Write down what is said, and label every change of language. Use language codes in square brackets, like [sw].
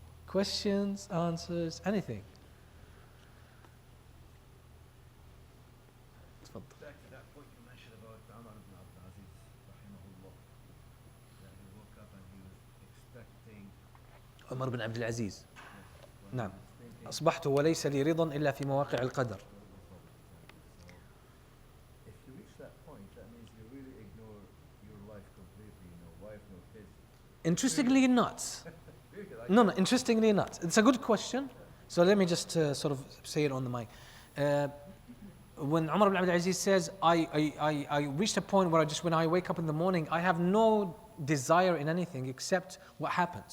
[en] Questions, answers, anything. Back to that point you mentioned about Umar ibn Abdul Aziz, rahimahullah, that he woke up and he was expecting. [ar] عمر بن عبد العزيز. نعم. أصبحت وليس لي رضا إلا في مواقع القدر. [en] If you reach that point, that means you really ignore your life completely, no wife, no kids. Interestingly not. No, interestingly not. It's a good question. So let me just sort of say it on the mic. When Umar ibn Abdul Aziz says, I reached a point where when I wake up in the morning, I have no desire in anything except what happens.